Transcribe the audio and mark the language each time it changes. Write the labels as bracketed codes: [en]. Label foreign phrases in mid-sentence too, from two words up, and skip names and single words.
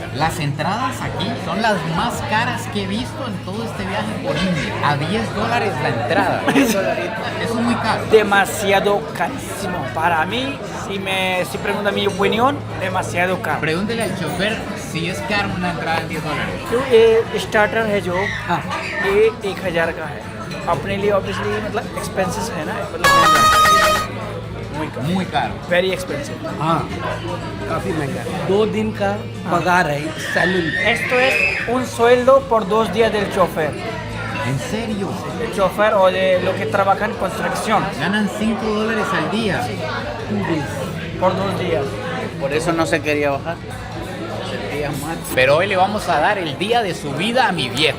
[es] Las entradas aquí son las más caras que he visto en todo este viaje por India. A $10 la entrada. Eso es muy caro. Demasiado carísimo. Para mí, si pregunta mi opinión, demasiado caro. Pregúntele al chofer si es caro una entrada de $10. [hi] जो ये स्टार्टर है जो ये 1000 का है अपने लिए ऑब्वियसली मतलब एक्सपेंसेस है ना मतलब [es] Muy caro. [en] very expensive [hi] हाँ काफी महंगा है 2 दिन का पगार है सैलरी [es] esto es un sueldo por 2 días del chofer ¿En serio? el chofer o de lo que trabaja en construcción Ganan $5 al día. por 2 días. Por eso no se quería bajar. Pero hoy le vamos a dar el día de su vida a mi viejo.